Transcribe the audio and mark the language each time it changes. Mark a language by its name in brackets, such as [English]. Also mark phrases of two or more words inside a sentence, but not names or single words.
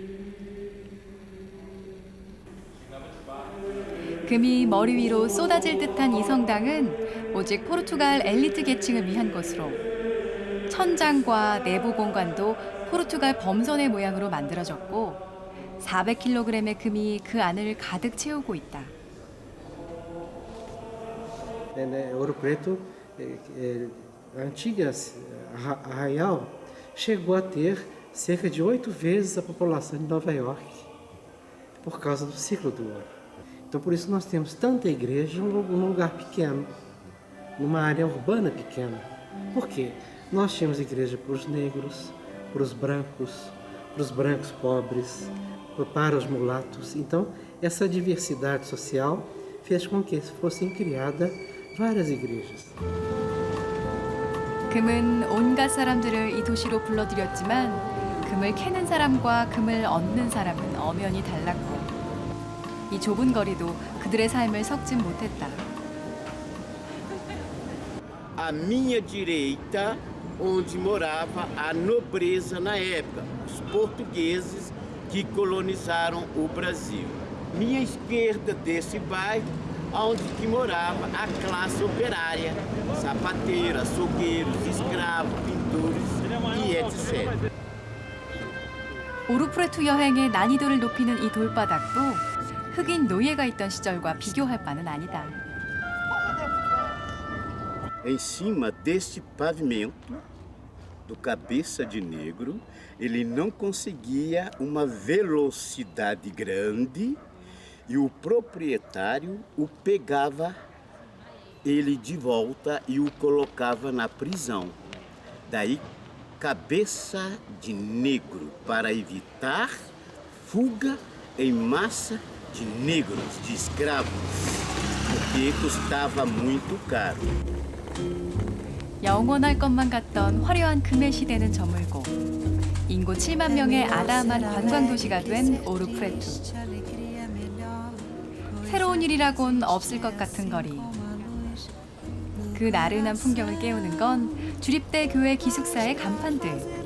[Korean] 금이 머리 위로 쏟아질 듯한 이 성당은 오직 포르투갈 엘리트 계층을 위한 곳으로 천장과 내부 공간도 포르투갈 범선의 모양으로 만들어졌고 400kg의 금이 그 안을 가득 채우고 있다. [Portuguese] Ouro Preto, a antiga arraial, chegou a ter cerca de 8 vezes a população de Nova York, por causa do ciclo do ouro. Então, por isso nós temos tanta igreja num lugar pequeno, numa área urbana pequena. Por quê? Nós tínhamos igreja para os negros, para os brancos pobres, para os mulatos. Então, essa diversidade social fez com que fossem criadas várias igrejas. [Korean] 금은 온갖 사람들을 이 도시로 불러들였지만 금을 캐는 사람과 금을 얻는 사람은 엄연히 달랐고 이 좁은 거리도 그들의 삶을 섞진 못했다. [Portuguese] À minha direita, onde morava a nobreza na época, os portugueses que colonizaram o Brasil. Minha esquerda desse bairro, onde que morava a classe operária, sapateiros, açougueiros, escravos, pintores e etc. [Korean] 오르프레투 여행의 난이도를 높이는 이 돌바닥도 흑인 노예가 있던 시절과 비교할 바는 아니다. [Portuguese] Em cima deste pavimento, do cabeça de negro, ele não conseguia uma velocidade grande e o proprietário o pegava ele de volta e o colocava na prisão. Daí, cabeça de negro, para evitar fuga em massa de negros, de escravos, porque custava muito caro. [Korean] 영원할 것만 같던 화려한 금의 시대는 저물고 인구 7만 명의 아담한 관광도시가 된 오르프레투. 새로운 일이라곤 없을 것 같은 거리. 그 나른한 풍경을 깨우는 건 주립대 교회 기숙사의 간판들.